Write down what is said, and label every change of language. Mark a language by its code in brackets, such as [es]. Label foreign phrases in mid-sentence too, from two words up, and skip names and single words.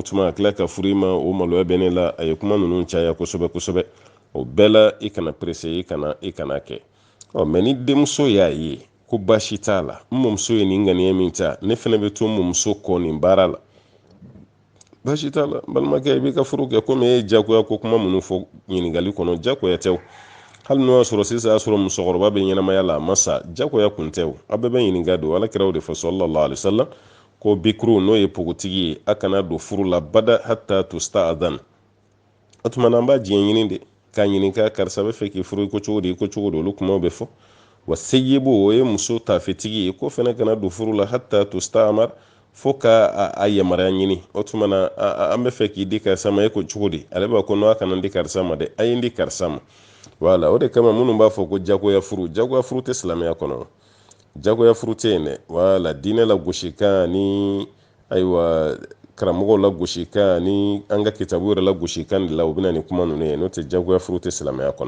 [bm] tuma a tila ka furu i ma o maloya bɛ ne la a ye kuma ninnu caya kosɛbɛ kosɛbɛ o bɛɛ la i kana presse i kana kɛ mais ni denmuso y'a ye ko baasi t'a la n mɔmuso ye nin ŋaniya min ta ne fana bɛ to n mɔmuso kɔ nin baara la baasi t'a la balimakɛ i b'i ka furu kɛ komi e ye jagoya ko kuma minnu fɔ ɲininkali kɔnɔ jagoya tɛ hali n'o y'a sɔrɔ sisan y'a sɔrɔ musokɔrɔba bɛ ɲɛnamaya la a ma sa jagoya kun tɛ aw bɛɛ bɛ ɲininka don alakira o de fɔ [ar] صلى الله عليه وسلم [bm] ko bikuru n'o ye pogotigi ye a kana don furu la bada [ar] حتى تستأذن [bm] o tuma na an b'a diɲɛ ɲini de k'a ɲininka karisa bɛ fɛ k'i furu i ko cogo di olu kumaw bɛ fɔ wa seyibu o ye muso tafetigi ye ko fana kana don furu la [ar] حتى تستأمر [bm] fo ka a yamaruya ɲini o tuma na an bɛ fɛ k'i di karisa ma e ko cogo di ale b'a ko n'a kana di karisa ma dɛ a ye n di karisa ma wala o de kama minnu b'a fɔ ko jagoya furu tɛ silamɛya kɔnɔ jagoya furu tɛ yen dɛ wala diinɛ la gosi kan ni ayiwa karamɔgɔw la gosi kan ni an ka kitabu yɛrɛ la gosi kan de la u bɛna ni kuma ninnu ye n'o tɛ jagoya furu tɛ silamɛya kɔnɔ.